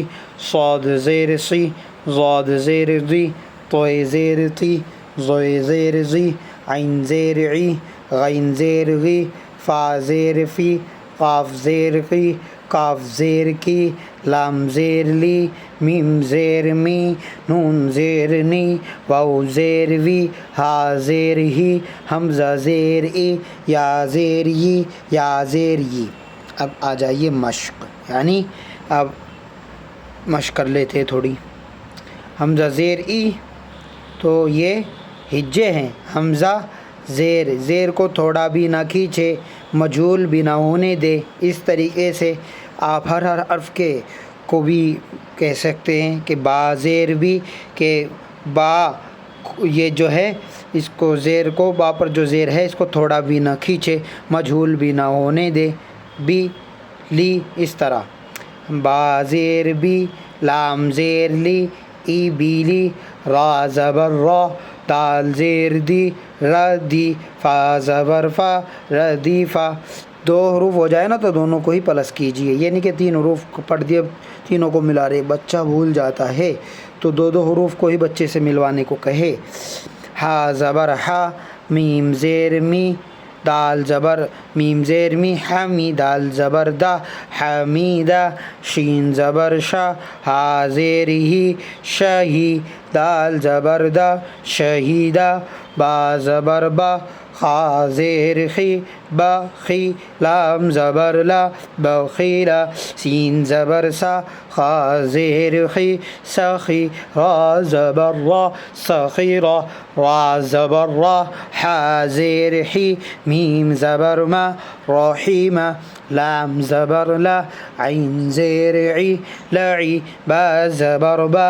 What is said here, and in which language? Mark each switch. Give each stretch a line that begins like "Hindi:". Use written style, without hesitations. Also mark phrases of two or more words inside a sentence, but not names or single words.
Urdu: صاد زیر سی، ضاد زیر ضی، طوی زیر تی، ضوی زیر زی، عین زیر عی، غین زیر غی، فا زیر فی، قاف زیر قی، کاف زیر کی، لام زیر لی، میم زیر می، نون زیر نی، واو زیر وی، ہا زیر ہی، حمزہ زیر ای، یا زیر ی، یا زیر ی۔ اب آ جائیے مشق، یعنی اب مشق کر لیتے تھوڑی۔ حمزہ زیر ای تو یہ ہجے ہیں۔ حمزہ زیر کو تھوڑا بھی نہ کھینچے، مجہول بھی نہ ہونے دے۔ اس طریقے سے آپ ہر حرف کے کو بھی کہہ سکتے ہیں کہ با زیر بھی، کہ با یہ جو ہے اس کو زیر کو، با پر جو زیر ہے اس کو تھوڑا بھی نہ کھینچے، مجہول بھی نہ ہونے دے۔ بی لی، اس طرح با زیر بی، لام زیر لی، ای بی لی، را زبر را، دال زیر دی، ردی، فا زبر فا، ردی فا۔ دو حروف ہو جائے نا تو دونوں کو ہی پلس کیجئے، یہ نہیں کہ تین حروف کو پڑھ دیے تینوں کو ملا رہے، بچہ بھول جاتا ہے تو دو حروف کو ہی بچے سے ملوانے کو کہے۔ ہا زبر ہا، میم زیر می، دال زبر میم زیر می، حمی، دال زبر دا، حمیدہ، شین زبر شا، ہا زیر ہی، شہی، دال زبر دا، شہیدہ، با زبر با، خا زیر خی، بخی، لام زبر لا، بخیلا، سین زبر سا، خا زیر خی، سخی، را زبر را، سخیرا، را زبر را، حا زیر حی، میم زبر ما، رحیمہ، لام زبر لا، عین زیر عی، لعی، با زبر با،